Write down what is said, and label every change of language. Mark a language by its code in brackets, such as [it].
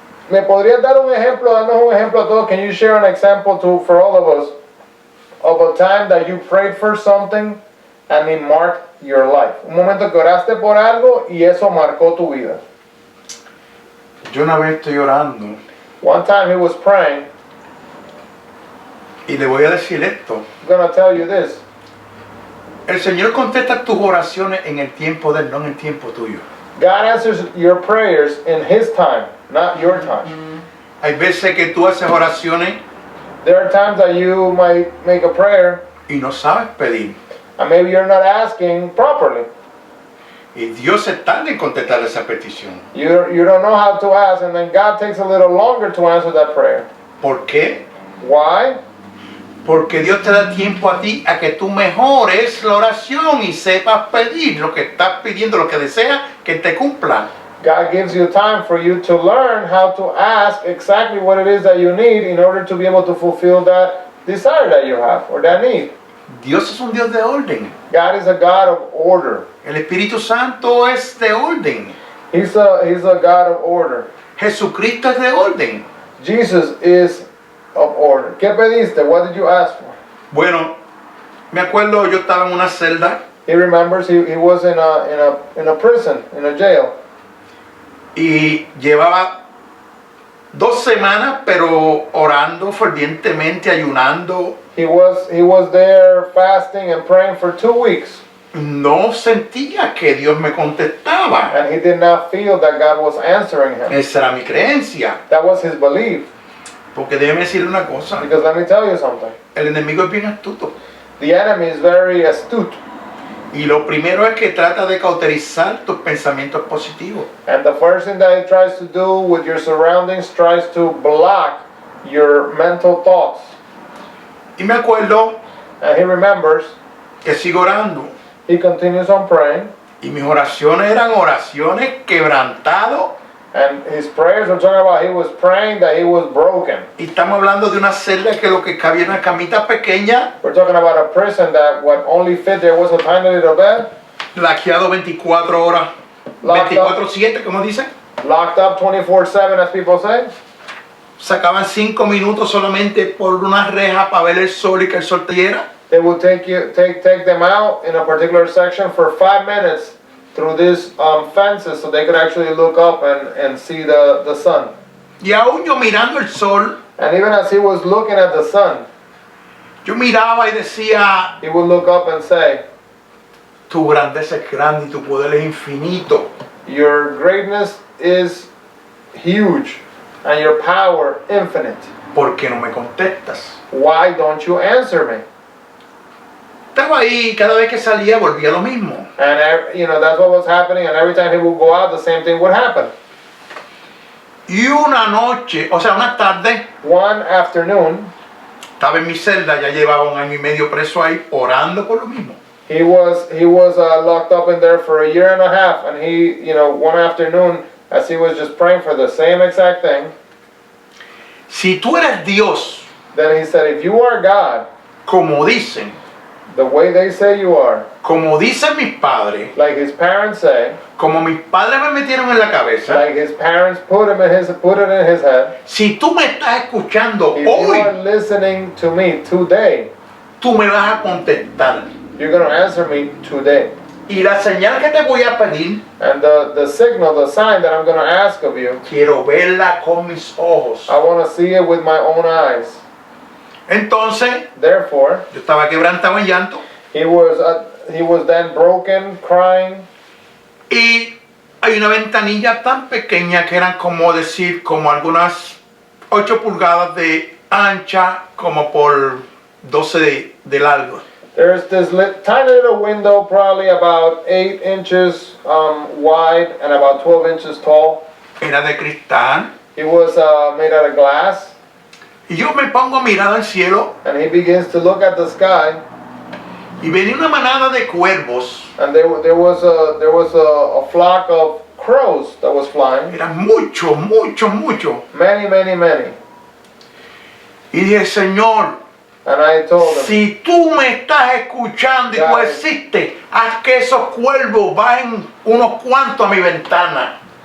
[es] ¿Me podrías dar un ejemplo, darnos un ejemplo a todos? [en] Can you share an example for all of us of a time that you prayed for something and it marked your life? [es] Un momento que oraste por algo y eso marcó tu vida. Yo una vez estoy orando [en] One time he was praying. [es] y le voy a decir esto. [en] I'm going to tell you this. [es] El Señor contesta tus oraciones en el tiempo de Él, no en el tiempo tuyo. [en] God answers your prayers in His time, not your time. [es] Hay veces que tú haces oraciones [en] There are times that you might make a prayer [es] y no sabes pedir. [en] and maybe you're not asking properly. [es] Y Dios se tarda en contestar esa petición. [en] You don't know how to ask, and then God takes a little longer to answer that prayer. [es] ¿Por qué? [en] Why? [es] Porque Dios te da tiempo a ti a que tú mejores la oración y sepas pedir lo que estás pidiendo, lo que deseas que te cumpla. [en] God gives you time for you to learn how to ask exactly what it is that you need in order to be able to fulfill that desire that you have or that need. [es] Dios es un Dios de orden. [en] God is a God of order. [es] El Espíritu Santo es de orden. [en] He's a God of order. [es] Jesucristo es de orden. [en] Jesus is of order. [es] ¿Qué pediste? [en] What did you ask for? [es] Bueno, me acuerdo yo estaba en una celda [en] He remembers he was in a prison, in a jail. [es] y llevaba 2 semanas, pero orando fervientemente, ayunando. [en] He was there fasting and praying for 2 weeks. [es] no sentía que Dios me contestaba. [en] And he did not feel that God was answering him. [es] Esa era mi creencia. [en] That was his belief. [es] Porque déjeme decirle una cosa, [en] Because let me tell you something. [es] el enemigo es bien astuto. [en] The enemy is very astute. [es] Y lo primero es que trata de cauterizar tus pensamientos positivos. [en] And the first thing that he tries to do with your surroundings tries to block your mental thoughts. [es] Y me acuerdo [en] And he remembers, [es] que sigo orando. [en] he continues on praying, [es] Y mis oraciones eran oraciones quebrantadas. [en] and his prayers were talking about he was praying that he was broken. [es] Y estamos hablando de una celda que lo que cabía en una camita pequeña, [en] We're talking about a prison that what only fit there was a tiny little bed, [es] laqueado 24 horas, [en] Locked up. [es] 24/7, como dicen. [en] locked up 24/7, as people say. [es] Sacaban 5 minutos solamente por una reja para ver el sol y que el sol te diera. [en] They would take them out in a particular section for 5 minutes through these fences so they could actually look up and see the sun. [es] Y aún yo mirando el sol, [en] And even as he was looking at the sun, [es] yo miraba y decía, [en] he would look up and say, [es] tu grandeza es grande y tu poder es infinito. [en] your greatness is huge and your power infinite. [es] ¿Por qué no me contestas? [en] Why don't you answer me? [es] Estaba ahí, cada vez que salía volvía lo mismo. [en] And that's what was happening, and every time he would go out, the same thing would happen. [es] Y una noche, o sea, una tarde, [en] One afternoon, [es] estaba en mi celda, ya llevaba 1 año y medio preso ahí, orando por lo mismo. [en] he was locked up in there for 1.5 years, and he, one afternoon, as he was just praying for the same exact thing, [es] Si tú eres Dios, [en] then he said, if you are God, [es] como dicen, [en] the way they say you are, [es] como dicen mis padres, [en] like his parents say, [es] como mis padres me metieron en la cabeza, [en] like his parents put it in his head, [es] si tú me estás escuchando [en] if you [es] hoy, [en] are listening to me today, [es] tú me vas a contestar. [en] you're going to answer me today. [es] Y la señal que te voy a pedir, [en] And the signal, the sign that I'm going to ask of you, [es] quiero verla con mis ojos. [en] I want to see it with my own eyes. [es] Entonces, [en] Therefore, [es] yo estaba quebrantado en llanto [en] he was then broken, crying, [es] y hay una ventanilla tan pequeña que eran como decir, como algunas 8 pulgadas de ancha, como por 12 de largo. [en] There's this tiny little window, probably about 8 inches wide and about 12 inches tall. [es] Era de cristal. [en] It was made out of glass, [es] Y yo me pongo a mirar al cielo [en] and he begins to look at the sky, [es] y venía una manada de cuervos. [en] and there was a flock of crows that was flying, [es] Eran muchos, muchos, muchos. [en] many, many, many. [es] Y dije, Señor, [en] And I told him, [es] si tú me estás escuchando y tú [en] God. [es] existes, haz que esos cuervos vayan unos cuantos a mi ventana.